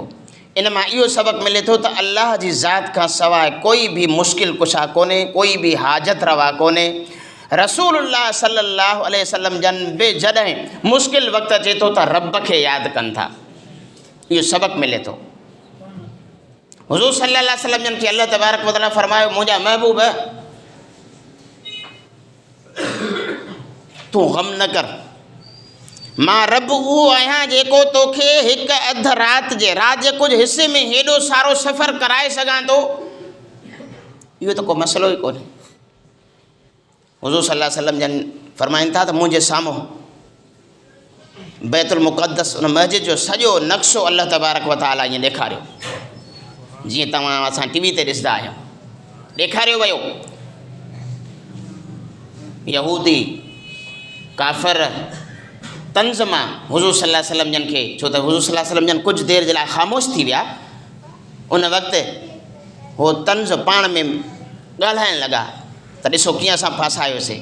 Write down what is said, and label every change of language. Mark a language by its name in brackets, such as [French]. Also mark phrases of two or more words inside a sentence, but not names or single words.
[Sindhi] इन मां इहो सबक़ु मिले थो त अल्लाह जी ज़ात खां सवाइ कोई बि मुश्किल कुशा कोन्हे, कोई बि हाजत रवा कोन्हे। [Arabic] رسول الله صلى الله عليه وسلم [Sindhi] जन बि जॾहिं मुश्किल वक़्तु अचे थो त रब खे यादि कनि था, इहो सबक़ु मिले थो। हुज़ूर [Arabic] صلى الله عليه وسلم [Sindhi] जन खे [Arabic] الله تبارك وتعالى [Sindhi] फरमायो, मुंहिंजा महबूब तूं ग़म न कर, मां रब उहो आहियां जेको तोखे हिकु अधु राति जे कुझु हिसे में हेॾो सारो सफ़र कराए सघां थो। इहो त को मसइलो ई कोन्हे। हुज़ूर [Arabic] صلى الله عليه وسلم [Sindhi] जन फरमाइनि था त मुंहिंजे साम्हूं बैतुल मुक़द्दस उन मस्जिद जो सॼो नक्शो [Arabic] الله تبارك وتعالى [Sindhi] ईअं ॾेखारियो, जीअं तव्हां असां टीवी ते ॾिसंदा आहियूं। ॾेखारियो वियो। यहूदी काफ़िर तंज़ मां हुज़ूर [Arabic] صلى الله عليه وسلم [Sindhi] जन खे, छो त हुज़ूर [Arabic] صلى الله عليه وسلم [Sindhi] जन कुझु देरि जे लाइ ख़ामोश थी विया, उन वक़्तु हो तंज़ पाण में ॻाल्हाइण लॻा त ॾिसो कीअं असां फासायोसीं।